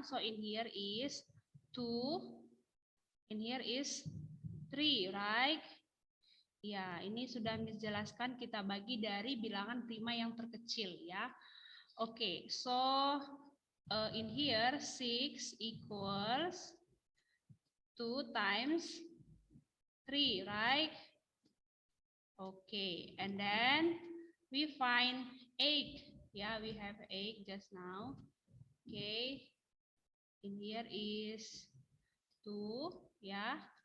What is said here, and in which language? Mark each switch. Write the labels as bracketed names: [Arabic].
[English] So in here is 2, in here is 3, right? [Indonesian] Ya, ini sudah menjelaskan kita bagi dari bilangan prima yang terkecil, ya. [English] Oke, so in here 6 equals 2 times 3, right? Okay, and then we find 8. Yeah, we have 8 just now. Okay, in here is 2, yeah.